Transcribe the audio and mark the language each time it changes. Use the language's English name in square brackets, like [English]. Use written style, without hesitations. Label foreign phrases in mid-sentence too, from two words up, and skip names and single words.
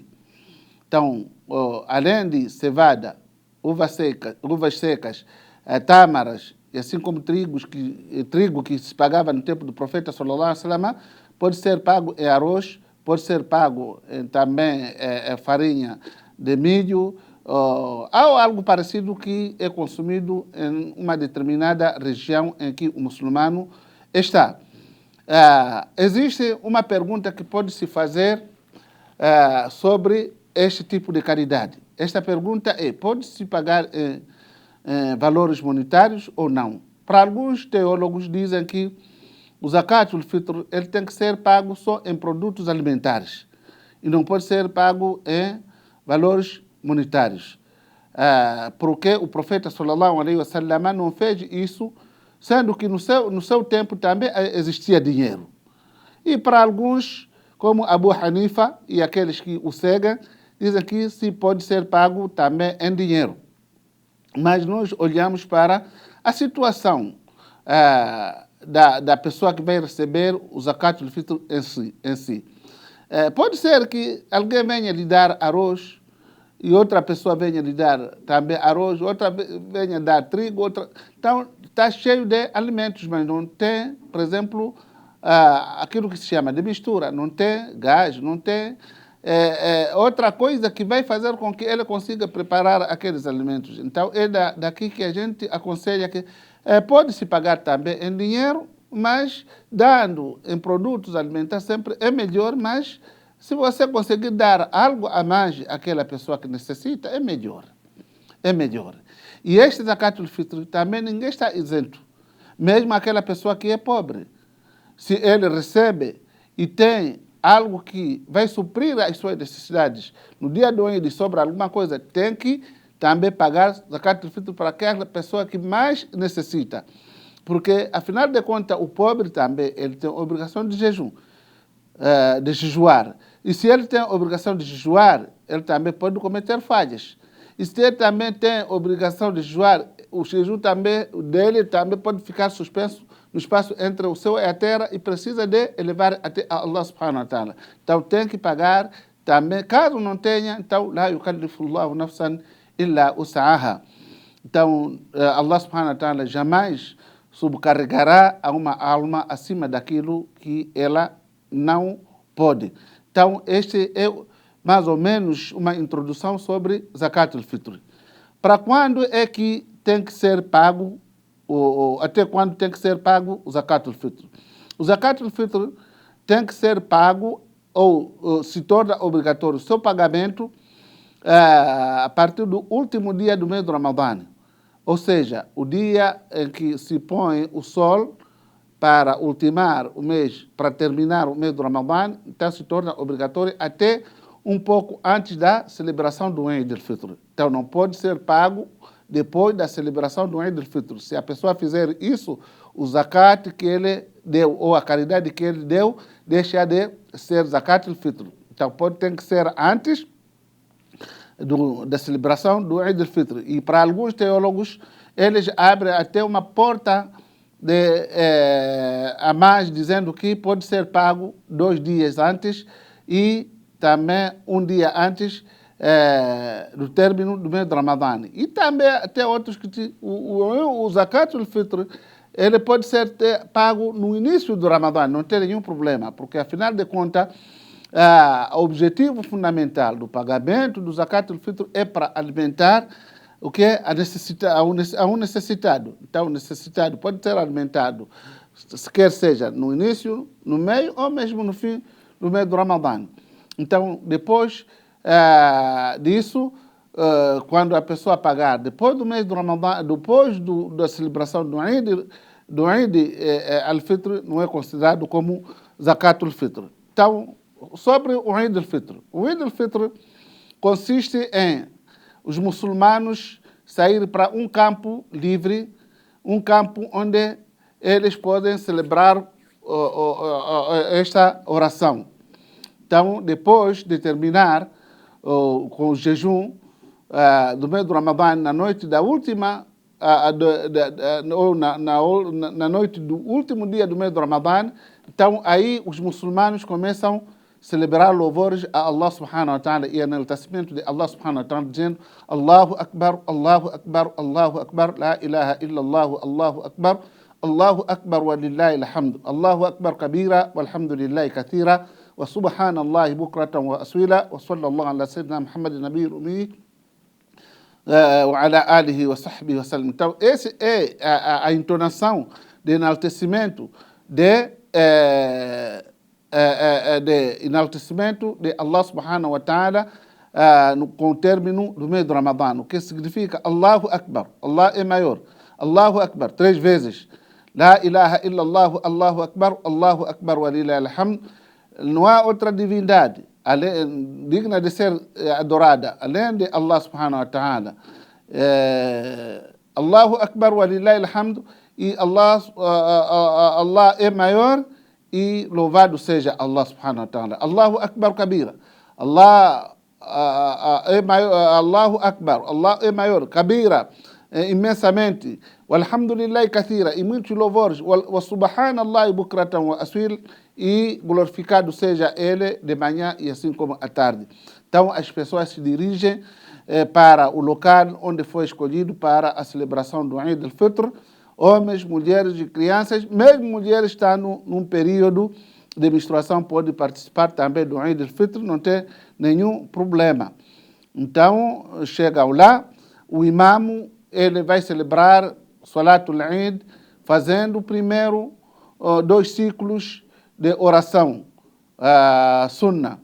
[Portuguese] Então, além de cevada, uvas secas, tâmaras, e assim como trigo que se pagava no tempo do profeta [Arabic] صلى الله عليه وسلم, [Portuguese] pode ser pago em arroz, pode ser pago também farinha de milho, ou algo parecido que é consumido em uma determinada região em que o muçulmano está. Existe uma pergunta que pode se fazer sobre este tipo de caridade. Esta pergunta é: pode-se pagar valores monetários ou não? para alguns teólogos dizem que o [Arabic] زكاة الفطر [Portuguese] ele tem que ser pago só em produtos alimentares e não pode ser pago em valores monetários. Porque o profeta [Arabic] صلى الله عليه وسلم [Portuguese] não fez isso, sendo que no seu tempo também existia dinheiro. E para alguns, como Abu Hanifa e aqueles que o seguem, dizem que se pode ser pago também em dinheiro. Mas nós olhamos para a situação da pessoa que vai receber o [Arabic] زكاة الفطر [Portuguese] em si. Pode ser que alguém venha lhe dar arroz e outra pessoa venha lhe dar também arroz, outra venha dar trigo, outra... Então, está cheio de alimentos, mas não tem, por exemplo, aquilo que se chama de mistura, não tem gás, não tem outra coisa que vai fazer com que ele consiga preparar aqueles alimentos. Então, é daqui que a gente aconselha que pode-se pagar também em dinheiro, mas dando em produtos alimentares sempre é melhor, mas se você conseguir dar algo a mais àquela pessoa que necessita, é melhor. É melhor. E este [Arabic] زكاة الفطر [Portuguese] também ninguém está isento. Mesmo aquela pessoa que é pobre. Se ele recebe e tem algo que vai suprir as suas necessidades, no dia do Eid sobra alguma coisa, tem que também pagar [Arabic] زكاة الفطر [Portuguese] para aquela pessoa que mais necessita. Porque, afinal de contas, o pobre também ele tem a obrigação de jejum, de jejuar. E se ele tem a obrigação de jejuar, ele também pode cometer falhas. E se ele também tem a obrigação de jejuar, o jejum dele também pode ficar suspenso no espaço entre o céu e a terra e precisa de elevar até [Arabic] الله سبحانه وتعالى. [Portuguese] Então tem que pagar também. Caso não tenha, então [Arabic] لا يكلف الله نفسا إلا وسعها. [Portuguese] Então [Arabic] الله سبحانه وتعالى [Portuguese] jamais subcarregará a uma alma acima daquilo que ela não pode. Então, este é mais ou menos uma introdução sobre [Arabic] زكاة الفطر. [Portuguese] Para quando é que tem que ser pago, ou até quando tem que ser pago o [Arabic] زكاة الفطر? [Portuguese] O [Arabic] زكاة الفطر [Portuguese] tem que ser pago ou se torna obrigatório o seu pagamento a partir do último dia do mês do Ramadã. Ou seja, o dia em que se põe o sol para ultimar o mês, para terminar o mês do Ramadã, então se torna obrigatório até um pouco antes da celebração do [Arabic] عيد الفطر. [Portuguese] Então não pode ser pago depois da celebração do [Arabic] عيد الفطر. [Portuguese] Se a pessoa fizer isso, o zakat que ele deu, ou a caridade que ele deu, deixa de ser [Arabic] زكاة الفطر. [Portuguese] Então tem que ser antes da celebração do [Arabic] عيد الفطر. [Portuguese] E para alguns teólogos, eles abrem até uma porta a mais, dizendo que pode ser pago 2 dias antes e também um dia antes do término do mês de Ramadã. E também até outros que o [Arabic] زكاة الفطر [Portuguese] ele pode ser pago no início do Ramadã, não tem nenhum problema, porque afinal de contas o objetivo fundamental do pagamento do [Arabic] زكاة الفطر [Portuguese] é para alimentar o que é a um necessitado. Então, o necessitado pode ser alimentado, quer seja no início, no meio ou mesmo no fim do mês do Ramadã. Então, depois disso, quando a pessoa pagar, depois do mês do Ramadã, depois da celebração do [Arabic] عيد الفطر, [Portuguese] não é considerado como [Arabic] زكاة الفطر. [Portuguese] Então, sobre o [Arabic] عيد الفطر. [Portuguese] O [Arabic] عيد الفطر [Portuguese] consiste em os muçulmanos saírem para um campo livre, um campo onde eles podem celebrar esta oração. Então, depois de terminar com o jejum do mês do Ramadã, na noite da última, na noite do último dia do mês do Ramadã, então aí os muçulmanos começam celebrar louvores a Allah [Arabic] سبحانه وتعالى [Portuguese] e enaltecimento de Allah [Arabic] سبحانه وتعالى, dizendo الله أكبر الله أكبر الله أكبر لا إله إلا الله الله أكبر الله أكبر ولله الحمد الله أكبر كبيرا والحمد لله كثيرا وسبحان الله بكرة وأصيلا وصلى الله على سيدنا محمد النبي الأمي وعلى آله وصحبه وسلم. [Portuguese] Então, essa é a entonação de enaltecimento de enaltecimento de [Arabic] الله سبحانه وتعالى [Portuguese] com o término do mês do Ramadã, o que significa [Arabic] الله أكبر, [Portuguese] Allah é maior, [Arabic] الله أكبر, 3 vezes, لا إله إلا الله الله أكبر ولله الحمد. [Portuguese] Não há outra divindade digna de ser adorada, além de [Arabic] الله سبحانه وتعالى. الله أكبر ولله الحمد, [Portuguese] e Allah é maior e louvado seja [Arabic] الله سبحانه وتعالى. الله أكبر كبيرا. [Portuguese] Allah é maior, [Arabic] الله أكبر, [Portuguese] Allah é maior, kabira, imensamente. [Arabic] والحمد لله كثيرا, [Portuguese] e muitos louvores. [Arabic] وسبحان الله بكرة وأصيل, [Portuguese] e glorificado seja ele de manhã e assim como à tarde. Então as pessoas se dirigem para o local onde foi escolhido para a celebração do [Arabic] عيد الفطر. [Portuguese] Homens, mulheres e crianças, mesmo mulheres estão num período de menstruação, pode participar também do [Arabic] عيد الفطر, [Portuguese] não tem nenhum problema. Então chegam lá, o imamo ele vai celebrar [Arabic] صلاة العيد [Portuguese] fazendo primeiro 2 ciclos de oração, sunnah.